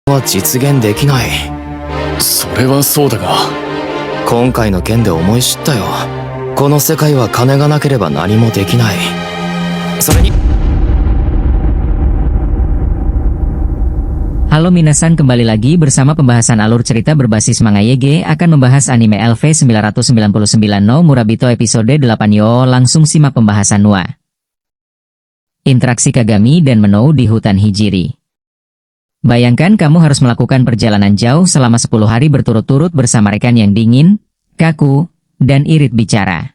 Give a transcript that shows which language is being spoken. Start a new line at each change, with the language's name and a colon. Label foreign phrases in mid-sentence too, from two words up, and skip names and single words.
Japanese: は実現できない。それはそうだが、今回の件で思い知ったよ。この世界は金がなければ何もできない。それに
Indonesian: Halo minasan, kembali lagi bersama pembahasan alur cerita berbasis manga YG akan membahas anime LV999 no Murabito episode 8 yo, langsung simak pembahasan Noa. Interaksi Kagami dan Menou di hutan Hijiri. Bayangkan kamu harus melakukan perjalanan jauh selama 10 hari berturut-turut bersama rekan yang dingin, kaku, dan irit bicara.